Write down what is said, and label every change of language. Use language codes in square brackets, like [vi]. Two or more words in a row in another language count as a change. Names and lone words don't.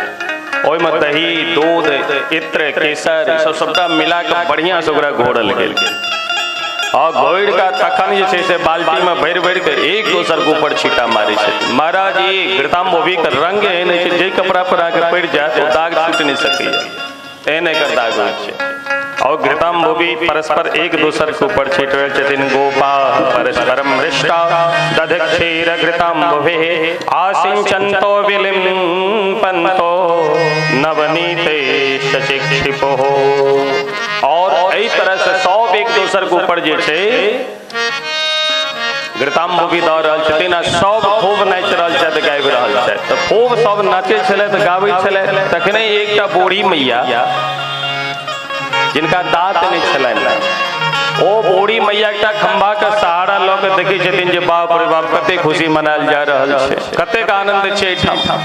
[mai] ओहिमे दही, दूध, इत्र, केसर सब सबटा मिला के बढ़िया से ओकरा घोरल गेल और घोड़ का तखन जे छै से बाल्टी में भरि भरि के एक दोसर के ऊपर छींटा मारे छै। महाराज ये घृताम्बुभि के रंग एहन छै जे कपड़ा पर आके पड़ जाए तो दाग छूट नहीं सकैया, एहन एकर दाग होइ छै। और घृताम्बुभि परस्पर एक दूसर के ऊपर छींटल छथिन। [sa] गोपा परस्परम हृष्टा दधिक्षीर घृताम्बुभि आसिंचन्तो विलिम्पन्तो नवनीते शशिक्षिपो। [mai] और एही तरह से सब एक दूसर के ऊपर जे छै घृताम्बुभि दऽ रहल छथिन आ सब खूब नाचि रहल छथि, गाबि रहल छथि। तऽ खूब सब नाचै छलै तऽ गाबै छलै। तखने एकटा बूढ़ी मैया जिनका दांत नहीं छलनि ओ बूढ़ी मैया एकटा खंभा के सहारा लऽ के देखै छथिन जे बाप रे बाप कते खुशी मनायल जा रहल छै, कतेक आनंद छै एहिठाम।